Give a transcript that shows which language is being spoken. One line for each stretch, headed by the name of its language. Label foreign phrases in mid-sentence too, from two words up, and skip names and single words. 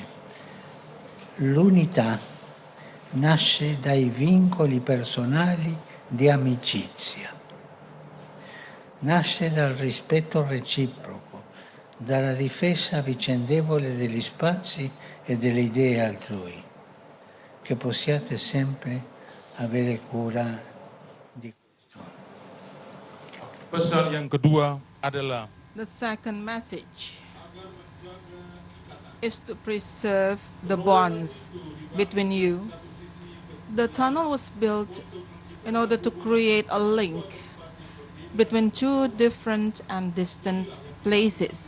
Italian: L'unità nasce dai vincoli personali di amicizia. Nasce dal rispetto reciproco, dalla difesa vicendevole degli spazi e delle idee altrui. Che possiate sempre avere cura di questo.
Indonesian: Pesan yang kedua adalah
English: The second message is to preserve the bonds between you. The tunnel was built in order to create a link between two different and distant places.